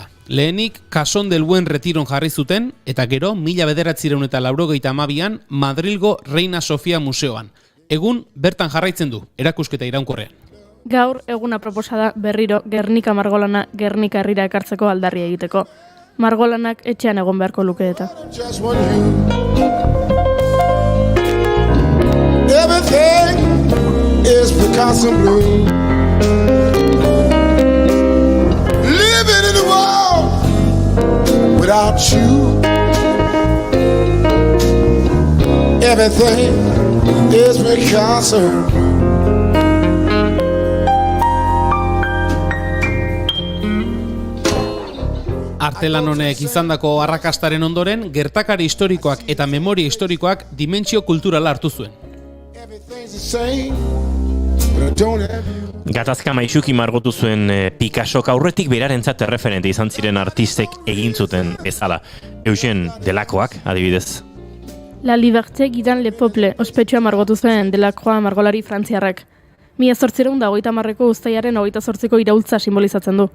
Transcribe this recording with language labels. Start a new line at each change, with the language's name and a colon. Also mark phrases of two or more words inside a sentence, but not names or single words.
Basque: Lehenik, Cason del Buen Retiron jarri zuten, eta gero 1982an Madrilgo Reina Sofia Museoan. Egun bertan jarraitzen du, erakusketa iraunkorrean. Gaur eguna proposada berriro Gernika margolana Gernika herrira ekartzeko aldarria egiteko. Margolanak etxean egon beharko luke eta.
English: Everything is Picasso blue. Live without you. Everything is because of
Basque: Artelan honek izandako arrakastaren ondoren, gertakari historikoak eta memoria historikoak dimentsio kulturala hartu zuen.
English: everything's the same, but I don't have you.
Basque: Gatazka maisuki margotu zuen Picassok aurretik berarentzat erreferente izan ziren artistek egin zuten bezala. Eugen Delakoak, adibidez. La Liberté Guidant le Peuple ospetsua margotu zuen Delacroix margolari frantziarrak. 1830ko uztailaren 28ko iraultza simbolizatzen du.